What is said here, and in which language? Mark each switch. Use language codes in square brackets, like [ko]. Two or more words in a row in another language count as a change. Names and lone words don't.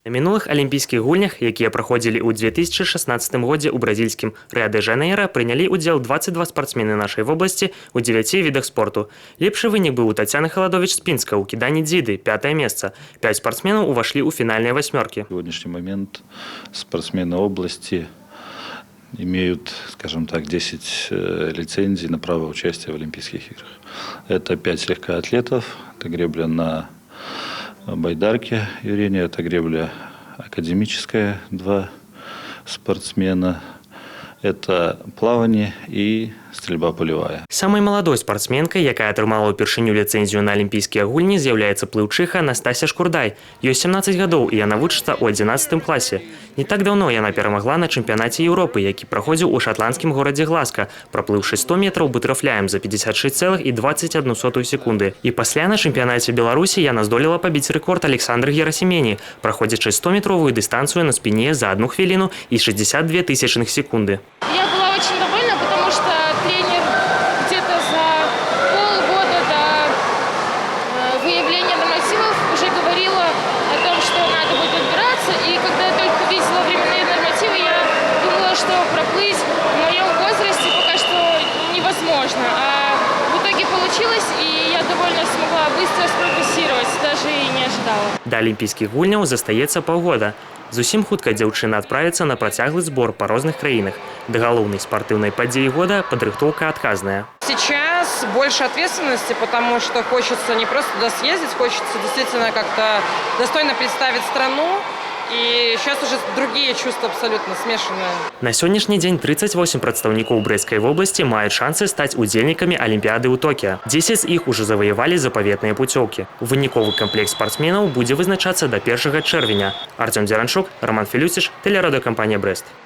[be] На мінулых алімпійскіх гульнях, якія праходзілі ў 2016 годзе ў бразільскім Рыа-дэ-Жанэйра, прынялі ўдзел 22 спартсмены нашай вобласці ў 9 відах спорту. Лепшы вынік быў у Татьяны Халадович з Пінска ў кіданні дзіды, 5-е месца. 5 спортсменаў увашлі ў фінальныя восьмерки. [ru] В сегодняшний момент спортсмены области имеют, скажем так, 10 лицензий на право участия в Олимпийских играх. Это 5 легкоатлетов, это гребля на байдарке Юрения, это гребля академическая, 2 спортсмена, это плавание и стрельба полевая. [be] Самой маладой спартсменкай, якая атрымала ўпершыню ліцэнзію на алімпійскія гульні, з'яўляецца плыўчыха Настасья Шкурдай. Ёй 17 гадоў, і яна вучыцца ў 11 класе. Не так даўно яна перамагла на чэмпіянаце Еўропы, які праходзіў у шатландскім горадзе Глазка, праплыўшы 100 метраў батэрфляем за 56,21 секунды. І пасля на чэмпіянаце Беларусі яна здолела пабіць рэкорд Александры Герасімені, праходзячы 100-метровую дыстанцыю на спине за 1 хвіліну і 62 тысячных секунды. [ru] Я была очень довольна, потому что тренер где-то за полгода до выявления нормативов уже говорила о том, что надо будет отбираться. И когда я только увидела временные нормативы, я думала, что проплыть в моем возрасте пока что невозможно. А в итоге получилось, и я довольно смогла быстро спрогрессировать, даже и не ожидала. [be] Да алімпійскіх гульняў застаецца паўгода. Зусім хутка дзяўчына адправіцца на працяглы збор па розных краінах. Да галоўнай спартыўнай падзеі года падрыхтоўка адказная. [ru] Сейчас больше ответственности, потому что хочется не просто туда съездить, хочется действительно как-то достойно представить страну. И сейчас уже другие чувства абсолютно смешанные. [be] На сённяшні дзень 38 прадстаўнікоў Брэсцкай вобласці маюць шансы стаць удзельнікамі Алімпіяды ў Токіа. 10 з іх ужо заваявалі запаветныя пуцёўкі. Выніковы камплект спартсменаў будзе вызначацца да 1 чэрвеня. Артём Дзеранчук, Роман Філюсіч, тэлерадыёкампанія «Брэст».